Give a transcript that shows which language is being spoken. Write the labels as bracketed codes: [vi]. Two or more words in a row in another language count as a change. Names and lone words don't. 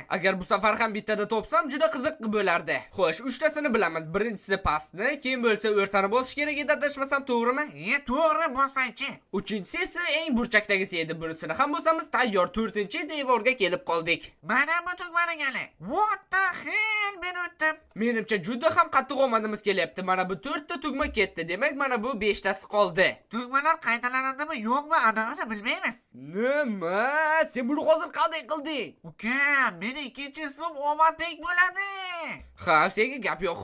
[uz] Agar bu safar ham bittada topsam, juda qiziq bo'lardi. Xo'sh, uchtasini bilamiz. Birinchisi pastni, keyin bo'lsa o'rtani bosish kerak edi, adashmasam, to'g'rimi? To'g'ri bo'lsaychi. Uchinchisi esa eng burchakdagisi edi. Bunisini ham bo'lsamiz, tayyor 4-devorga kelib qoldik. Mana bu tugmani gali. [en] What the hell, [uz] men o'tdim. Menimcha juda ham qattiq omadimiz kelyapti. Mana bu 4ta tugma ketdi. Demak, mana bu 5tasi qoldi. Tugmalar qaytalanadimi, yo'qmi, anig'ini bilmaymiz. Nima? Sen buni hozir qanday qilding? Uka, meni ikkinchi ismim Omadbek bo'ladi. Ha, senga gap yo'q.